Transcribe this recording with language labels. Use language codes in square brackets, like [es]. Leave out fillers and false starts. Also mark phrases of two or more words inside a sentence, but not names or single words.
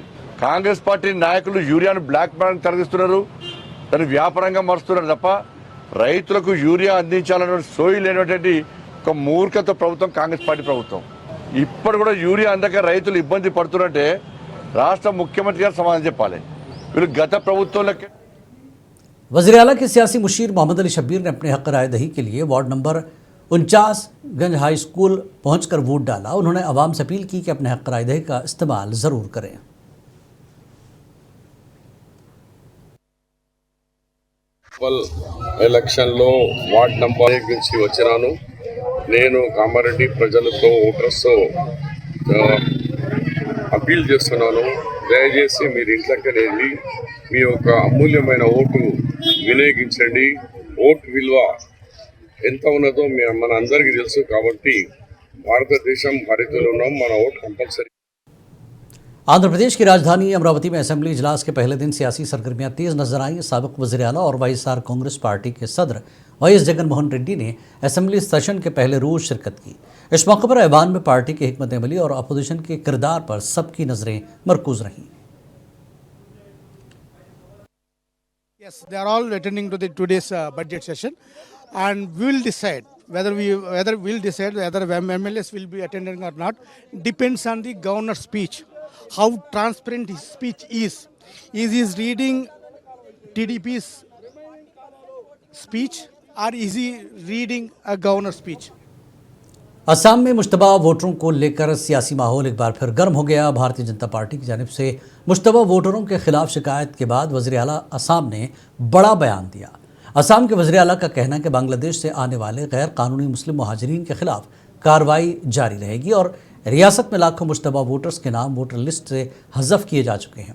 [te] కాంగ్రెస్ పార్టీ నాయకులు యూరియాను బ్లాక్ మార్కెట్ తరలిస్తున్నారు, దాన్ని వ్యాపారంగా మరుస్తున్నారు తప్ప రైతులకు యూరియా అందించాలన్న సోయి లేనటువంటి ఒక మూర్ఖత ప్రభుత్వం కాంగ్రెస్ పార్టీ ప్రభుత్వం. ఇప్పుడు కూడా యూరియా అందక రైతులు ఇబ్బంది పడుతున్నట్టే రాష్ట్ర ముఖ్యమంత్రి గారు సమాధానం చెప్పాలి. వీళ్ళు గత ప్రభుత్వంలో [ur] وزیر اعلیٰ کے سیاسی مشیر محمد علی شبیر نے اپنے حق رائے دہی کے لیے [en] ward number [ur] 49गंज [en] high school [ur] پہنچ کر ووٹ ڈالا. انہوں نے عوام سے اپیل کی کہ اپنے حق رائے دہی کا استعمال ضرور کریں. [te] ఎలక్షన్లో [en] వార్డ్ నంబర్ [te] 1 నుంచి వచ్చినాను. నేను కామారెడ్డి ప్రజలతో ఓటర్స్తో అపీల్ చేస్తున్నాను. దయచేసి మీరు ఇంట్లోకి వెళ్ళి మీ యొక్క అమూల్యమైన ఓటు వినియోగించండి. ఓటు విలువ ఎంత ఉన్నదో మన అందరికీ తెలుసు కాబట్టి భారతదేశం హరితలో ఉన్నాం, మన ఓటు కంపల్సరీ। [ur] آندھرا پردیش کی راجدھانی امراوتی میں اسمبلی اجلاس کے پہلے دن سیاسی سرگرمیاں تیز نظر آئیں. سابق وزیر اعلیٰ اور وائی ایس آر کانگریس پارٹی کے صدر وائی ایس جگن موہن ریڈی نے [en] assembly session [ur] کے پہلے روز شرکت کی. اس موقع پر ایوان میں پارٹی کی حکمت عملی اور اپوزیشن کے کردار پر سب کی نظریں مرکوز رہیں. [en] Yes, they are all returning to today's budget session, and we will decide whether MLAs will be attending or not. Depends on the governor's speech, how transparent his speech is. Is he reading TDP's speech or is he reading a governor's speech? [ur] آسام میں مشتبہ ووٹروں کو لے کر سیاسی ماحول ایک بار پھر گرم ہو گیا. بھارتیہ جنتا پارٹی کی جانب سے مشتبہ ووٹروں کے خلاف شکایت کے بعد وزیر اعلیٰ آسام نے بڑا بیان دیا. آسام کے وزیر اعلیٰ کا کہنا ہے کہ بنگلہ دیش سے آنے والے غیر قانونی مسلم مہاجرین کے خلاف کارروائی جاری رہے گی اور ریاست میں لاکھوں مشتبہ ووٹرز کے نام [en] voter list [ur] سے حذف کیے جا چکے ہیں.